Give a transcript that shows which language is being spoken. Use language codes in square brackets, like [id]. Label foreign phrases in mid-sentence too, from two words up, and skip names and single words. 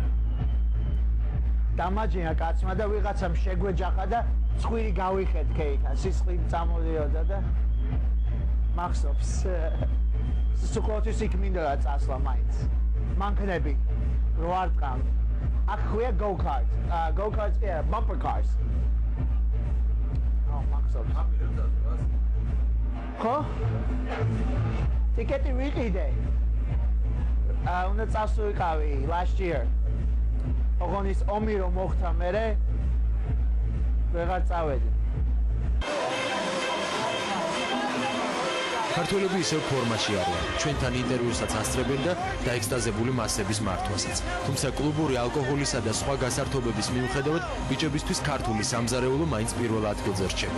[ka] დამაჯინა კაცმა და ვიღაცამ შეგვეჯახა და ცხვირი გავიხეთქე იქა, სისხლი წამოდიოდა და მახსოვს. სუკოთის იქ მინდოდა წასვლა მაინც. მანქნები რო არ ტყავ. აქ ხვია go-kart. [en] Go-karts, yeah, bumper cars. [ka] მახსოვს. ხო? ტიკეტი ვიყიდე. უნდა წასულიყავი [en] last year. [ka] ოღონ ის ომი რომ მოხდა მერე ვეღარ წავედი. ქართველები ისევ ფორმაში არიან. ჩვენთან ინტერვიუსაც ასწრებენ და დაექსტაზებული მასების მართვასაც. თუმცა კლუბური ალკოჰოლისა და სხვა გასართობების მიუხედავად, ბიჭებისთვის ქართული სამზარეულო მაინც პირველ ადგილზე რჩება.